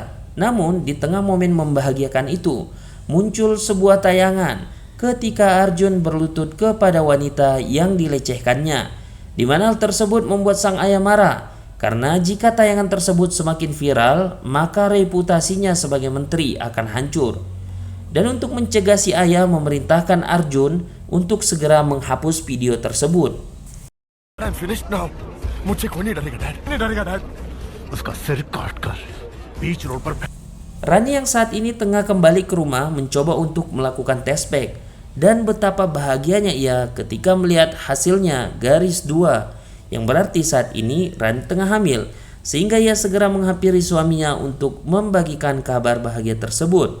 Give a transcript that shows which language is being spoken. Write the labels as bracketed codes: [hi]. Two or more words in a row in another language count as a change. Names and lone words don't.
[id] Namun di tengah momen membahagiakan itu, muncul sebuah tayangan ketika Arjun berlutut kepada wanita yang dilecehkannya, di mana hal tersebut membuat sang ayah marah karena jika tayangan tersebut semakin viral, maka reputasinya sebagai menteri akan hancur. Dan untuk mencegah si ayah memerintahkan Arjun untuk segera menghapus video tersebut. [en] I'm finished now. [hi] मुझसे कोई नहीं डरेगा डैड, नहीं डरेगा डैड. उसका सिर काट कर बीच रोड पर. [id] Rani yang saat ini tengah kembali ke rumah mencoba untuk melakukan tes pack, dan betapa bahagianya ia ketika melihat hasilnya garis 2, yang berarti saat ini Rani tengah hamil, sehingga ia segera menghampiri suaminya untuk membagikan kabar bahagia tersebut.